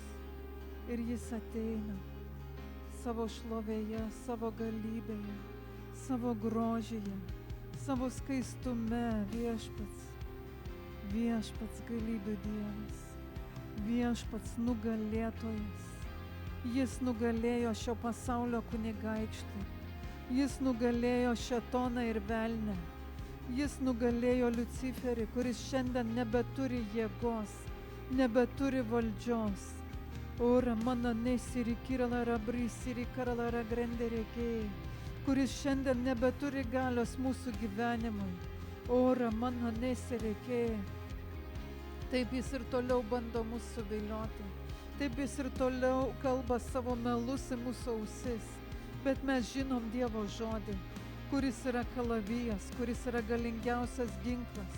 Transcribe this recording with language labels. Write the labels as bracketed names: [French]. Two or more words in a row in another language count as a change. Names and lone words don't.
[Lithuanian] Ir jis ateina savo šlovėje, savo galybėje, savo grožyje, savo skaistume, viešpats galybių Dievas, viešpats nugalėtojas. Jis nugalėjo šio pasaulio kunigaikštį, jis nugalėjo šėtoną ir velnę, jis nugalėjo Liuciferį, kuris šiandien nebeturi jėgos, nebeturi valdžios. Ora mana nesiri kirala rabri siri karala grenderekė, kuris šiandien nebeturi galios mūsų gyvenimui. Ora mana nesirekė. Taip jis ir toliau bando mus suvilioti. Taip jis ir toliau kalba savo melus į mūsų ausis. Bet mes žinom Dievo žodį, kuris yra kalavijas, kuris yra galingiausias ginklas.